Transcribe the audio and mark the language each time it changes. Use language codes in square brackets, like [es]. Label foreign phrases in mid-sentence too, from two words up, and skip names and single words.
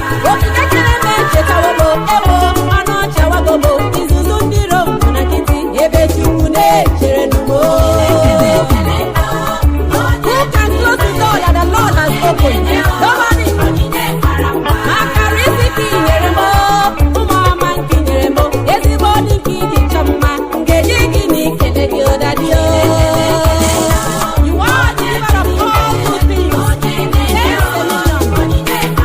[ig] Okike kere m echetawo m, ewo, ọnụ ọchị awago m, izuzu ndị iro m bụ na nkịtị, ebe Chukwu na-echere nụ m. [en] Who can close the door that the Lord has opened? Nobody. [ig] Maka riziki nyere m, ụmụ ọma nke nyere m, ezigbo dị nke ịdị chọ mma, nke dị gị na ikele gị ụda dị o. [en] You are the giver of all good things. Thanks a million.